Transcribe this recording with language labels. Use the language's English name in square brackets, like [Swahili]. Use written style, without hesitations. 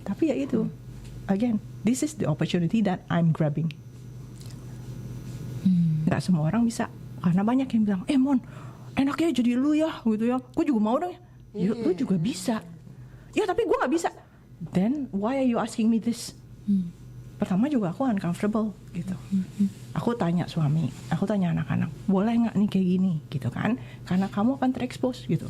[Indonesian] Tapi ya itu, [English] again, this is the opportunity that I'm grabbing. [Indonesian] Nggak semua orang bisa, karena banyak yang bilang, Mon, enaknya jadi lu ya gitu ya, gue juga mau dong ya. Lu juga bisa ya, tapi gue nggak bisa. [English] Then why are you asking me this? [Indonesian] Pertama juga aku uncomfortable gitu. Aku tanya suami, aku tanya anak-anak, boleh nggak nih kayak gini gitu kan, karena kamu akan terekspos gitu.